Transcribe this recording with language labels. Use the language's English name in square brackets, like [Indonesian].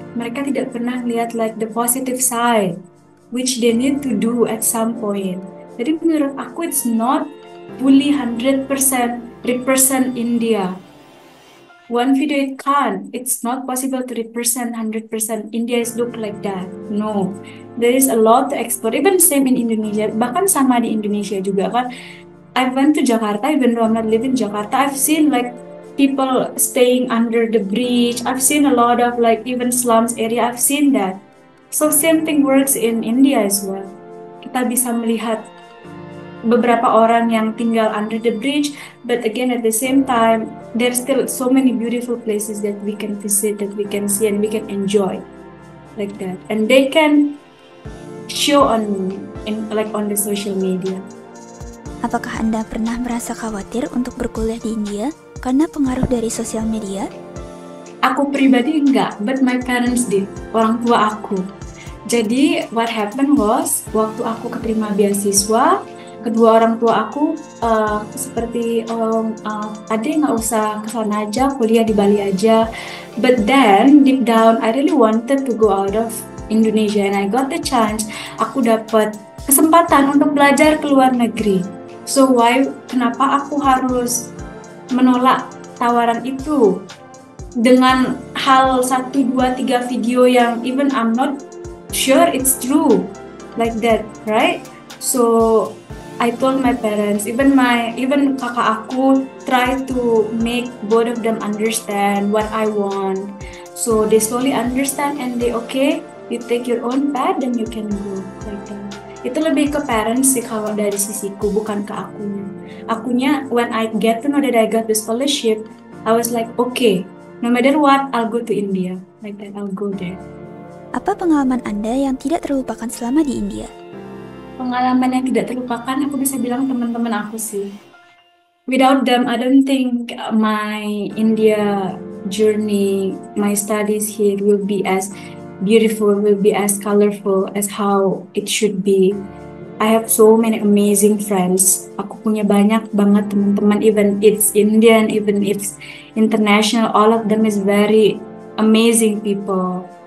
[Indonesian] Mereka tidak pernah lihat [English] like the positive side, which they need to do at some point. [Indonesian] Jadi menurut aku [English] it's not fully 100% represent India. One video it can't. It's not possible to represent 100% India is look like that. No. There is a lot to explore. Even same in Indonesia. [Indonesian] Bahkan sama di Indonesia juga kan. [English] I went to Jakarta, even though I'm not living in Jakarta. I've seen like people staying under the bridge. I've seen a lot of like even slums area. I've seen that. So same thing works in India as well. [Indonesian] Kita bisa melihat beberapa orang yang tinggal [English] under the bridge, but again at the same time there's still so many beautiful places that we can visit, that we can see, and we can enjoy like that. And they can show on the social media. [Indonesian] Apakah Anda pernah merasa khawatir untuk berkuliah di India karena pengaruh dari sosial media? Aku pribadi enggak, [English] but my parents did, [Indonesian] orang tua aku. Jadi [English] what happened was, [Indonesian] waktu aku keterima beasiswa, kedua orang tua aku seperti adik nggak usah kesana aja, kuliah di Bali aja. [English] But then deep down I really wanted to go out of Indonesia and I got the chance. [Indonesian] Aku dapat kesempatan untuk belajar ke luar negeri. So kenapa aku harus menolak tawaran itu dengan hal 1, 2, 3 video yang [English] even I'm not sure it's true like that, right? So I told my parents, [Indonesian] even kakak aku [English] try to make both of them understand what I want. So they slowly understand and they okay, you take your own path then you can go like that. [Indonesian] Itu lebih ke parents sih kalau dari sisiku, bukan ke akunya. Akunya [English] when I get to know that I got the scholarship, I was like okay, no matter what I'll go to India like that, I'll go there. [Indonesian] Apa pengalaman Anda yang tidak terlupakan selama di India? Pengalaman yang tidak terlupakan, aku bisa bilang teman-teman aku sih. [English] Without them, I don't think my India journey, my studies here will be as beautiful, will be as colorful as how it should be. I have so many amazing friends. [Indonesian] Aku punya banyak banget teman-teman, [English] even it's Indian, even it's international, all of them is very amazing people.